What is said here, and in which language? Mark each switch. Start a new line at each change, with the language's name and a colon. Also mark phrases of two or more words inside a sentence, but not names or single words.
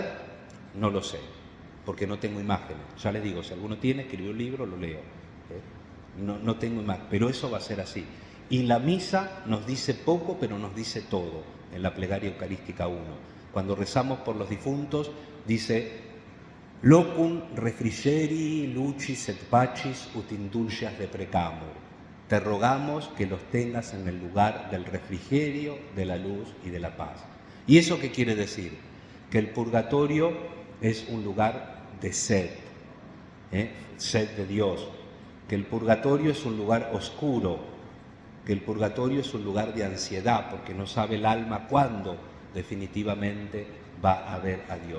Spanish: No lo sé, porque no tengo imágenes. Ya les digo, si alguno tiene, escribió un libro, lo leo. No tengo imágenes, pero eso va a ser así. Y la misa nos dice poco, pero nos dice todo, en la plegaria eucarística 1. Cuando rezamos por los difuntos, dice:
Latin: Locum refrigeri lucis et pacis ut indulgeas deprecamur.
Spanish: Te rogamos que los tengas en el lugar del refrigerio, de la luz y de la paz. ¿Y eso qué quiere decir? Que el purgatorio es un lugar de sed, sed de Dios, que el purgatorio es un lugar oscuro, que el purgatorio es un lugar de ansiedad, porque no sabe el alma cuándo definitivamente va a ver a Dios.